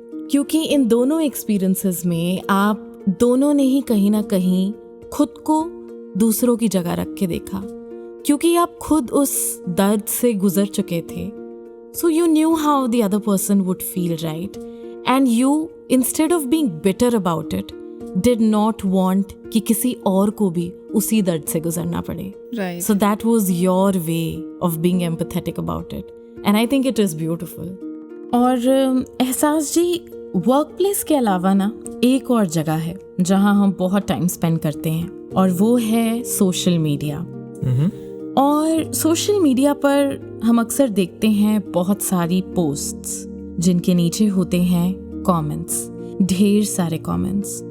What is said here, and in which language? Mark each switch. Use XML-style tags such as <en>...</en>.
<hi>क्योंकि इन दोनों एक्सपीरियंसेस में आप दोनों ने ही कहीं ना कहीं खुद को दूसरों की जगह रख के देखा, क्योंकि आप खुद उस दर्द से गुजर चुके थे.</hi> <en>So you knew how the other person would feel, right? And you, instead of being bitter about it, did not want</en> <hi>कि किसी और को भी उसी दर्द से गुजरना पड़े.</hi> <en>Right. So that was your way of being empathetic about it. And I think it is beautiful.</en> <hi>और एहसास जी, वर्क प्लेस के अलावा ना एक और जगह है जहाँ हम बहुत टाइम स्पेंड करते हैं, और वो है सोशल मीडिया. और सोशल मीडिया पर हम अक्सर देखते हैं बहुत सारी पोस्ट्स जिनके नीचे होते हैं कमेंट्स, ढेर सारे कमेंट्स.</hi>